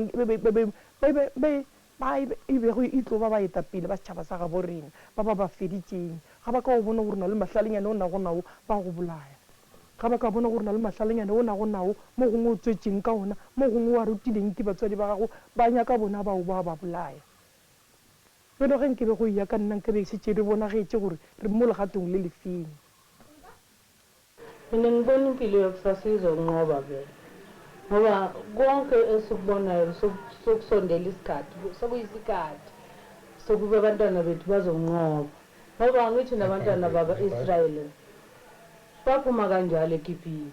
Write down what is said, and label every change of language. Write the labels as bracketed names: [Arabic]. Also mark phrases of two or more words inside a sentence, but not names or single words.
[Northern Sotho] e bego e tlo ba etapele ba setšhaba sa gabo rena ba feditšeng ga ba ka go bona gore na le mahlalenyane o nagonao ba go bolaya ga ba ka bona gore na le mahlalenyane o nagonao mo gongwe o tswetseng ka ona mo gongwe wa rutileng ke batswadi ba gago ba nyaka bona bao ba bolaya felo ge nke be go ya ka nna nke be setse re bonagetse gore re mo legatong le lefeng [Zulu] Mina ngibona impilo yokusasa izonqoba vele. Ngoba konke esikubonayo sokusondela isikhathi, sokuyisikhathi sokube abantwana bethu bazonqoba. Ngoba ngithi nabantwana baka-Israyeli baphuma kanjalo eGibhithe.